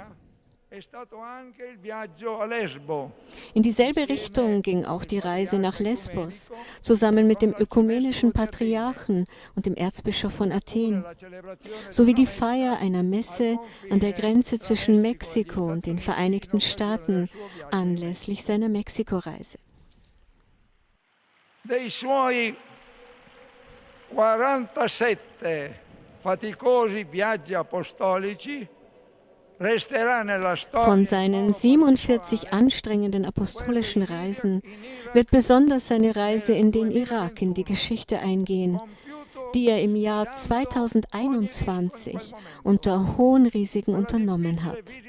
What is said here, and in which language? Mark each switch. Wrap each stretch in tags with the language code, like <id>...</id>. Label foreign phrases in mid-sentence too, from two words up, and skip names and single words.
<de>In dieselbe Richtung ging auch die Reise nach Lesbos, zusammen mit dem ökumenischen Patriarchen und dem Erzbischof von Athen, sowie die Feier einer Messe an der Grenze zwischen Mexiko und den Vereinigten Staaten anlässlich seiner Mexiko-Reise.</de> <it>Dei suoi 47 faticosi viaggi apostolici</it> <de>von seinen 47 anstrengenden apostolischen Reisen wird besonders seine Reise in den Irak in die Geschichte eingehen, die er im Jahr 2021 unter hohen Risiken unternommen hat.</de>